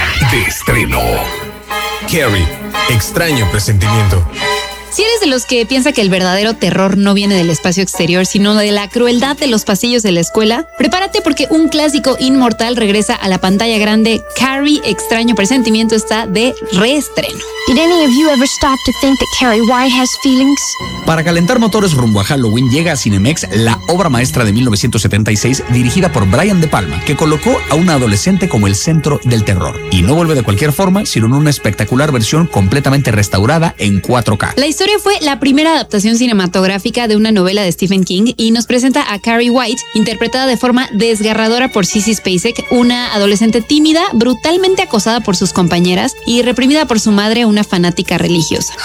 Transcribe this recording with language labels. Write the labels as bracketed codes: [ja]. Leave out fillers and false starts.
[es] De estreno. Carrie, extraño presentimiento. Si eres de los que piensa que el verdadero terror no viene del espacio exterior, sino de la crueldad de los pasillos de la escuela, prepárate porque un clásico inmortal regresa a la pantalla grande. Carrie, extraño presentimiento, está de reestreno. [en] Did any of you ever stop to think that Carrie White has feelings? [es] Para calentar motores rumbo a Halloween llega a Cinemex la obra maestra de 1976 dirigida por Brian De Palma, que colocó a una adolescente como el centro del terror. Y no vuelve de cualquier forma, sino en una espectacular versión completamente restaurada en 4K. La historia fue la primera adaptación cinematográfica de una novela de Stephen King y nos presenta a Carrie White, interpretada de forma desgarradora por Sissy Spacek, una adolescente tímida, brutalmente acosada por sus compañeras y reprimida por su madre, una fanática religiosa.